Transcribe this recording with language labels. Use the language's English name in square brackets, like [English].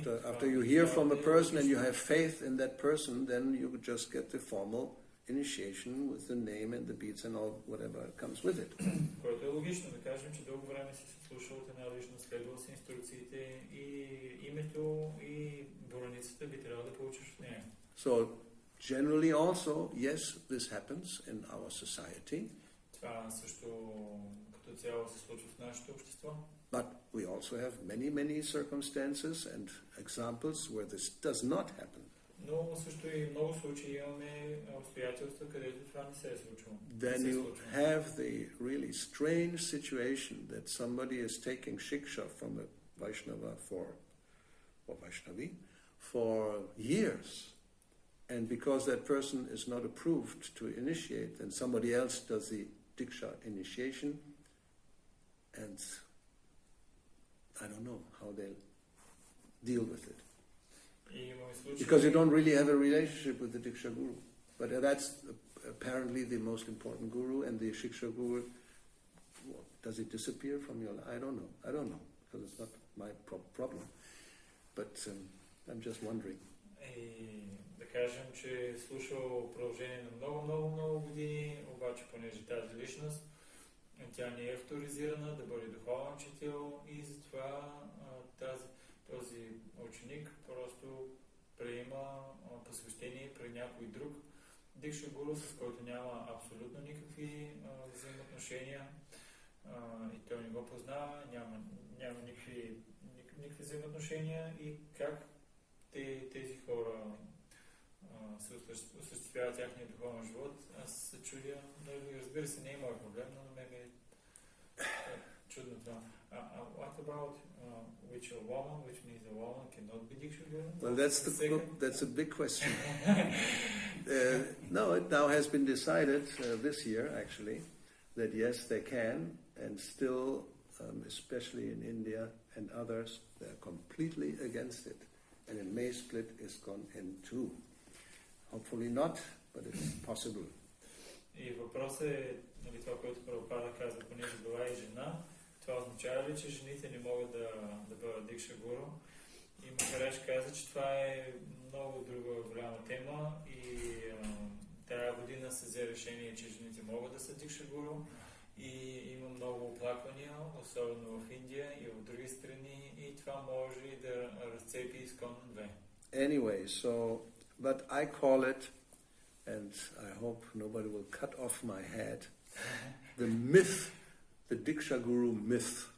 [English] After you hear from a person and you have faith in that person, then you just get the formal initiation with the name and the beads and all whatever comes with it. [Bulgarian] Което е логично, да кажем, че дълго време си слушал от една личност, следвал си инструкциите и името и бораницата би трябвало да получиш от нея. [English] So generally also, yes, this happens in our society. [Bulgarian] Това също като цяло се случва в нашето общество. [English] But we also have many circumstances and examples where this does not happen. [Bulgarian] Но също и много случаи имаме обстоятелства, където това не се е случило. [English] Then you have the really strange situation that somebody is taking shiksha from a Vaishnava or Vaishnavi for years. And because that person is not approved to initiate, then somebody else does the diksha initiation, and I don't know how they'll deal with it. Because you don't really have a relationship with the diksa-guru. But that's apparently the most important guru, and the shiksha-guru, well, does it disappear from your life? I don't know, because it's not my problem. But I'm just wondering. [Bulgarian] Да кажем, че е слушал продължение на много години, обаче понеже тази личност, тя не е авторизирана да бъде духовен учител и затова този ученик просто приема посвещение при някой друг дикша-гуру, с който няма абсолютно никакви взаимоотношения и той не го познава, няма никакви взаимоотношения и как тези хора се осъществяват тяхния духовен живот. Аз се чудя, разбира се, не е моят проблем, но на мен е чудно това. [English] What about which a woman, which means a woman cannot be diksa-guru? Well, that's a big question. No, it now has been decided this year, actually, that yes, they can, and still, especially in India and others, they're completely against it. And it may split ISKCON in two. Hopefully not, but it's possible. [Bulgarian] И въпросът е, нали, това, което Прабхупада казва, понеже била и жена, това означава ли, че жените не могат да бъдат дикша-гуру? И Махарадж каза, че това е много друга голяма тема и тая година се взе решение, че жените могат да са дикша-гуру и има много оплаквания, особено в Индия и в други страни, и това може да разцепи ISKCON 2. [English] Anyway, but I call it, and I hope nobody will cut off my head, the myth, the diksa-guru myth.